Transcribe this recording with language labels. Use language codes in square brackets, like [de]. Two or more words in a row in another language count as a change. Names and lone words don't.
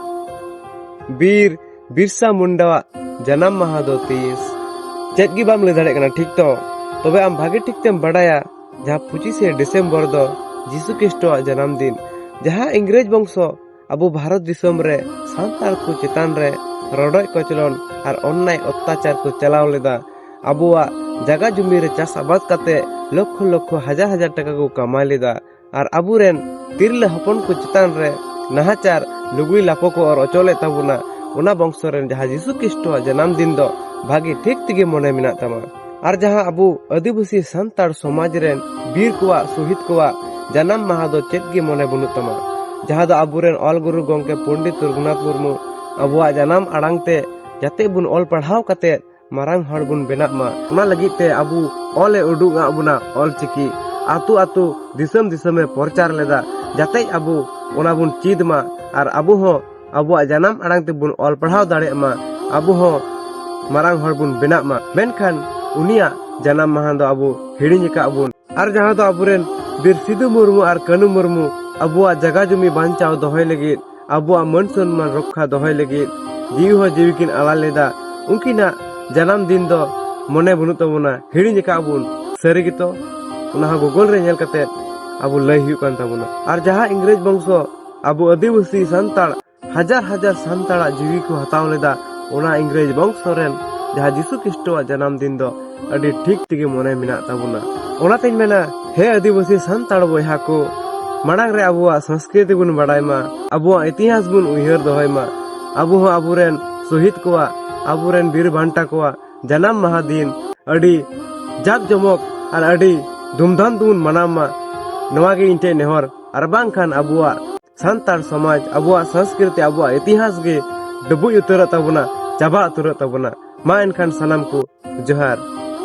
[sat] बीर बिरसा मुंडा जन्म माहा दो 30 चेत गी बाम ले दाड़े कना ठीक तो तबे आम भागे ठीक तेम बडाया जहाँ 25 डिसेम्बर दो जीसु ख्रिस्ट जन्म दिन जहाँ इंग्रेज वंशो अबो भारत दिसम रे सांताल को चेतान रे रडोय कचलन और अन्याय अत्याचार को चलाव लेदा अबुआ जगह जुमी रे चाष आबाद काते लक्ष लक्ष हजार हजार टाका को कमा लेदा और अबुरेन तिरले हपन को चेतान रे नाहाचार लुगुई लापो को और अचोले ताबुना उना वंश रेन जहाँ जीसु ख्रिस्ट जन्म दिन दो भागी ठीक तिगे मने मिना तमा और जहाँ अबु आदिवासी सांताड़ समाज रेन बीर कुआ शहीद कुआ जन्म माहा दो चेत गे मने बनु तमा जहाँ दो अबुरेन ऑल गुरु गंके पंडित रघुनाथ मुर्मू अबुआ जन्म आड़ांगते जाते बुन ऑल पढ़ाव काते मारांग हड़ बुन बेना मा उना लगिते अबु ऑल उडुग अबुना ऑल चिकी आतु आतु दिसम दिसम में प्रचार लेदा जाते अबु उना बुन चीद मा और अबु हो अबुआ जन्म आड़ांगते बुन ऑल पढ़ाव दाड़े मा अबु हो मारांग हड़ बुन बेना मा मेनखान उनिया जन्म माहा दो अबु हिड़िंग का अबुन और जहाँ दो अबुरेन बीर सिदु मुर्मू और कनु मुर्मू अबुआ जगह जुमी बांचाव दोहय लगी अबुआ मन सम्मान रक्षा दोहय लगी जीव हो जीविकिन आला लेदा उनकिना जन्म दिन दो मने बनु तबुना हिड़िंग का अबुन सरी गितो उना गूगल रे नेल कते अबु लय हुयु कान तबुना और जहाँ इंग्रेज वंशो अबु आदिवासी सांताड़ हजार हजार सांताड़ा जीवी को हताव लेदा उना इंग्रेज वंश रेन जहाँ जीसु ख्रिस्ट जन्म दिन दो अडी ठीक तिगे मने मिना तबुना ओनातेन मेना हे आदिवासी सांताड़ बयहा को माड़ांग रे अबुआ संस्कृति बुन बड़ाय मा अबुआ इतिहास बुन उयहर दोहय मा अबु हो अबुरेन शहीद कोआ अबुरेन बीर बांटा कोआ जन्म माहा दिन अडी जाक जमक और अडी धूमधाम दुन मनाव मा नवा गे इनटे नेहर और बांखान अबुआ सांताड़ समाज अबुआ संस्कृति अबुआ इतिहास गे डबुई उतर तबुना चाबा उतर तबुना मा एनखान सनम को जोहार।